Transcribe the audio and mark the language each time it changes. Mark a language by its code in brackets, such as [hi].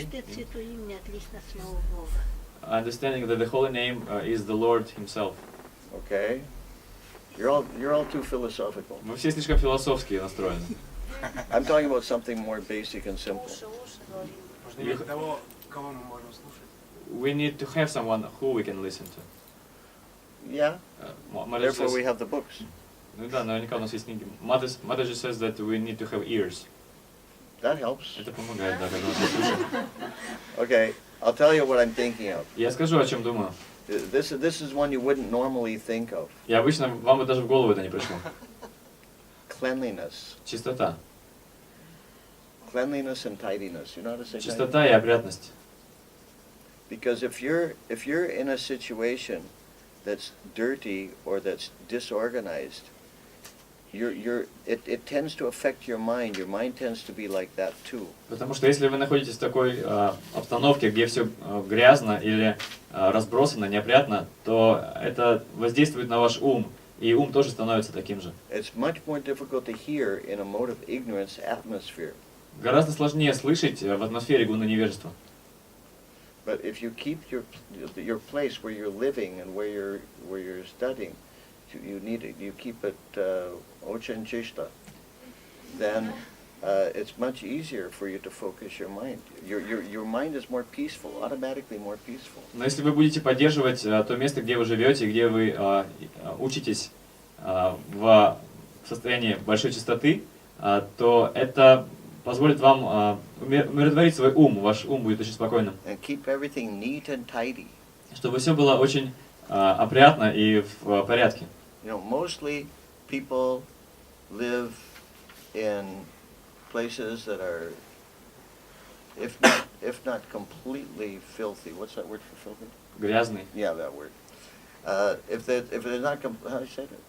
[ru] Что это святое имя отлично от самого Бога. [en] Understanding that the holy name is the Lord Himself. Okay. You're all too philosophical. [ru] Мы все слишком философски настроены. [en] I'm talking about something more basic and simple. [ru] Уши должны. Можно иметь того, кого мы можем слушать. [en] We need to have someone who we can listen to. Yeah. Mother Therefore, we says, have the books. [ru] ну да, наверняка у нас есть книги. [en] Mother just says that we need to have ears. That helps. [ru] Это помогает, да, когда у нас есть уши. [en] Okay, I'll tell you what I'm thinking of. [ru] Я скажу, о чем думаю. [en] This is one you wouldn't normally think of. [ru] И обычно вам бы даже в голову это не пришло. [en] Cleanliness. [ru] Чистота. [en] Cleanliness and tidiness. You know how to say tidiness? [ru] Чистота и опрятность. [en] Because if you're in a situation that's dirty or that's disorganized, it tends to affect your mind. Your mind tends to be like that too. [ru] Потому что если вы находитесь в такой обстановке, где все грязно или разбросано, неопрятно, то это воздействует на ваш ум, и ум тоже становится таким же. [en] It's much more difficult to hear in a mode of ignorance atmosphere. [ru] Гораздо сложнее слышать в атмосфере гуна невежества. [en] But if you keep your place where you're living and where you're studying, you keep it [ru] ochen chishta, [en] then it's much easier for you to focus your mind. Your mind is more peaceful, automatically more peaceful. [ru] Но если вы будете поддерживать то место, где вы живете, где вы учитесь в состоянии большой чистоты, то это позволит вам умиротворить свой ум, ваш ум будет очень спокойным. [en] and keep everything neat and tidy. [ru] Чтобы все было очень опрятно и в порядке. [en] You know, mostly people live in places that are, if not completely filthy. What's that word for filthy? [ru] Gрязный. [en] Yeah, that word. If they're not, how do you say that?